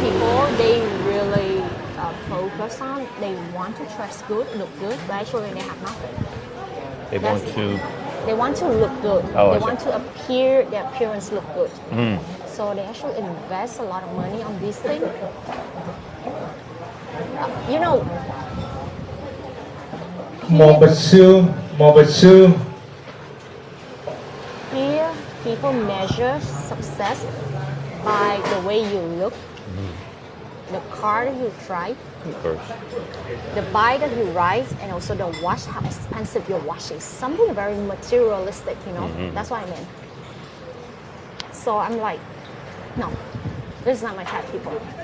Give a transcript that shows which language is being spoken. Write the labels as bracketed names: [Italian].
[English] people, they really focus on, they want to dress good, look good, but actually they have nothing. they want to. They want to look good. Oh, I They see. want to appear, their appearance look good. So they actually invest a lot of money on these things. You know, [Vietnamese] Một bịch xương, một bịch xương. [English] here people measure success by the way you look, the car that you drive, Of course. the bike that you ride, and also the watch, how expensive your watch is. Something very materialistic, you know. That's what I mean. So I'm like, no, this is not my type of people.